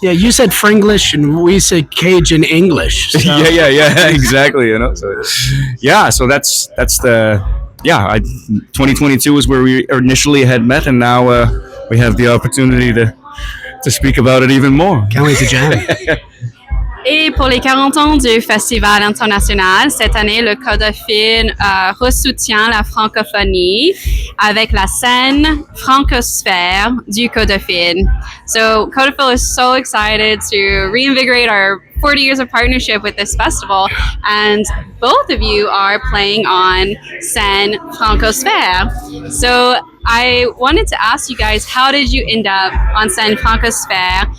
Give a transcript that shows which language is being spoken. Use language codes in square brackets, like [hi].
[en] you said Fringlish and we said Cajun English. So. yeah, exactly. You know, so that's the. 2022 is where we initially had met, and now we have the opportunity to speak about it even more. Can't wait to jam. [fr] Et pour les 40 ans du Festival International, cette année, le CODOFIL ressoutient la francophonie avec la scène Francosphère du CODOFIL. [en] So CODOFIL is so excited to reinvigorate our 40 years of partnership with this festival, and both of you are playing on Scène Francosphère. So I wanted to ask you guys, how did you end up on Scène Francosphère?